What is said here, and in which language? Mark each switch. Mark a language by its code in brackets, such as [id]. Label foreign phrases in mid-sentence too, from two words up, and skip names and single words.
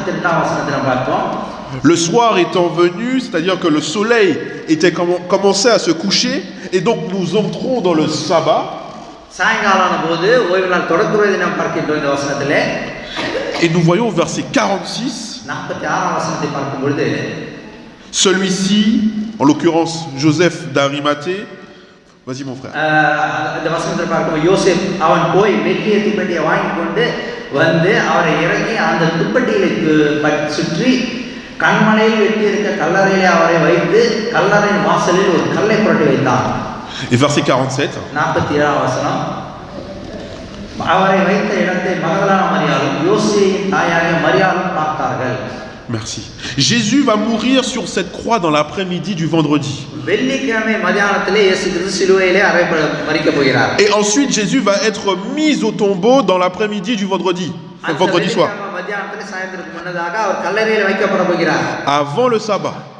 [fr] Le soir étant venu, c'est-à-dire que le soleil était commençait à se coucher, et donc nous entrons dans le sabbat. Et nous voyons au verset 46, celui-ci, en l'occurrence Joseph d'Arimathée, vas-y mon frère. [ta] வந்து அவரை இறங்கி அந்த துப்பட்டியிலே சுற்றி கண்மலையில் வெட்டியிருக்க கல்லறையிலே அவரை வைத்து கல்லறையின் வாசலில் ஒரு கல்லை புரட்டி வைத்தார். [fr] Et verset 47. [ta] 47 வசனம். அவரை வைத்த இடத்தை மகதலானா மரியாளும் யோசேயின் தாயாகிய மரியாளும் பார்த்தார்கள். [fr] Merci. Jésus va mourir sur cette croix dans l'après-midi du vendredi. Et ensuite, Jésus va être mis au tombeau dans l'après-midi du vendredi, vendredi soir. Avant le sabbat.